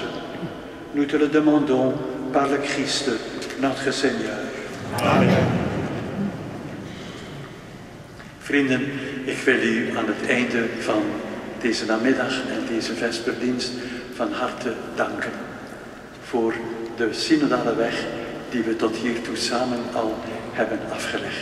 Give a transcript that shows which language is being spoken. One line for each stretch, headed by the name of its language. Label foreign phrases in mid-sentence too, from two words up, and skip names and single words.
French: Nous te le demandons par le Christ, notre Seigneur. Amen.
Dutch: Vrienden, ik wil u aan het einde van deze namiddag en deze vesperdienst van harte danken voor de synodale weg die we tot hiertoe samen al hebben afgelegd.